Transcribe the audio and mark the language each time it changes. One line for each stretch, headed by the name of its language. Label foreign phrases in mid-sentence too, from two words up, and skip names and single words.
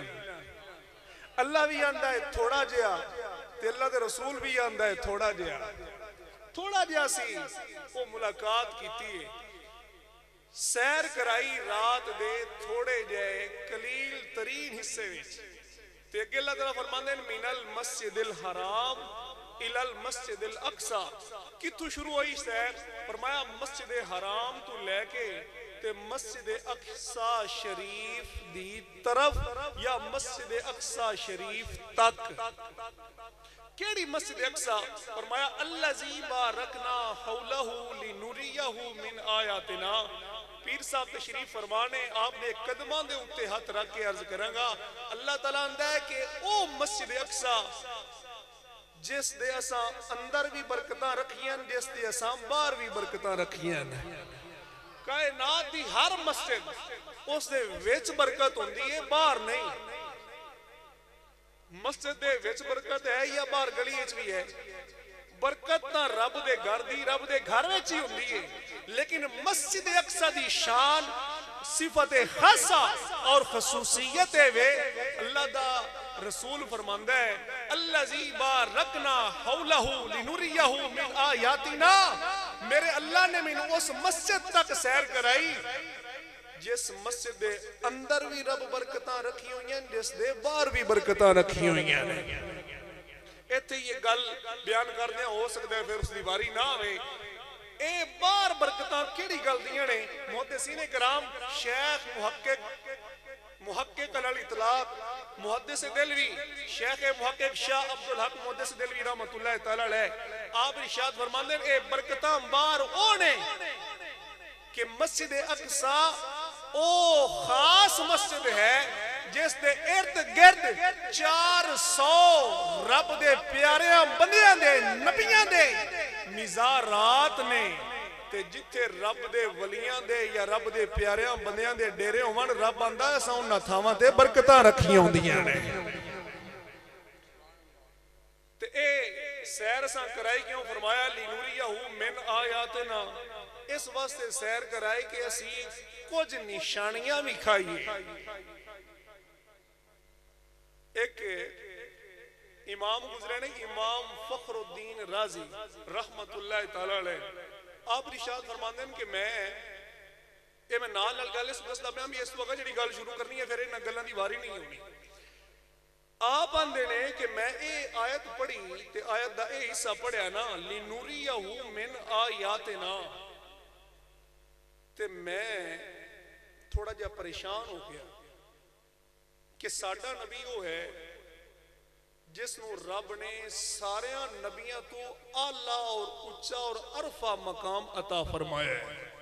Punjabi: اللہ بھی آندا ہے تھوڑا جہا تے اللہ دے رسول بھی آندا ہے تھوڑا جہا۔ تھوڑا جہا سی وہ ملاقات کیتی ہے، سیر کرائی رات دے تھوڑے جائے قلیل ترین حصے وچ، تے اگے اللہ تعالیٰ فرماندے ہیں
Arabic: من المسجد الحرام الی المسجد الاقصی،
Punjabi: کتھوں شروع ہوئی سیر؟ فرمایا مسجد حرام تو لے کے تے مسجد اقصی شریف دی طرف یا مسجد اقصی شریف تک۔ کیڑی مسجد اقصی؟
Arabic: فرمایا الذی بارکنا حولہ لنریہ من آیاتنا۔
Punjabi: پیر صاحب تشریف فرمانے آپ نے قدماں دے اتے ہاتھ رکھ کے عرض کریں گا اللہ تعالیٰ اندہ ہے کہ او مسجد اقصی جس دے اساں اندر بھی برکتاں رکھیاں، جس دے اساں باہر بھی برکتاں رکھیاں۔ کائنات دی ہر مسجد اس دے وچ برکت ہوندی ہے، باہر نہیں۔ مسجد دے وچ برکت ہے یا باہر گلی وچ بھی ہے؟ برکت نہ رب دے گھر دی، رب دے گھر وچ ہی ہوندی ہے، لیکن مسجد اقصی دی شان صفت خاصہ اور خصوصیت ہے۔ اللہ دا رسول فرماندہ ہے
Arabic: الذی بارکنا حولہ لنریہ من آیاتنا،
Punjabi: میرے اللہ نے میں اس مسجد تک سیر کرائی جس مسجد دے اندر بھی رب برکتاں رکھی ہوئی ہیں، جس دے باہر بھی برکتاں رکھی ہوئی ہیں۔ ایتھے یہ گل بیان کرنے ہو سکتا ہے پھر اس دی باری نہ ہوئے۔ اے باہر برکتاں کیڑی گل دیاں نے؟ محدثین کرام شیخ محقق الاطلاق محدث دلوی شیخ محقق شاہ عبدالحق محدث دلوی رحمت اللہ تعالیٰ علیہ آپ ارشاد فرماندے ہیں اے برکتاں باہر اونے کہ مسجد اقصی او خاص مسجد ہے جس دے ارد گرد 400 رب دے پیاریاں بندیاں دے نبیاں دے مزارات نے، تے جتھے رب دے ولیاں دے یا رب دے پیاریاں بندیاں دے ڈیرے ہوون رب آندا ہے ساں انہاں تھاواں تے برکتاں رکھیاں ہوندیاں نے۔ تے اے سیر ساں کرائی کیوں؟ فرمایا
Arabic: لنوریہ من آیاتنا،
Punjabi: اس واسطے سیر کرائی کہ اسی کچھ نشانیاں بھی کھائیے۔ ایک امام گزرے نے امام فخر الدین رازی رحمت اللہ تعالیٰ علیہ آپ ارشاد فرماندے ہیں کہ میں نال نال گل اس دسدا پیا بھی اس وقت جڑی گل شروع کرنی ہے پھر انہاں گلاں دی واری نہیں ہونی۔ آپ آندے نے کہ میں اے آیت پڑھی تے آیت دا اے حصہ پڑھیا نا
Arabic: لنوریہ من آیاتنا،
Punjabi: تے میں تھوڑا جا پریشان ہو گیا کہ ساڈا نبی وہ ہے جس نو رب نے سارے نبیاں تو اعلیٰ اور اچھا اور عرفہ مقام عطا فرمایا ہے۔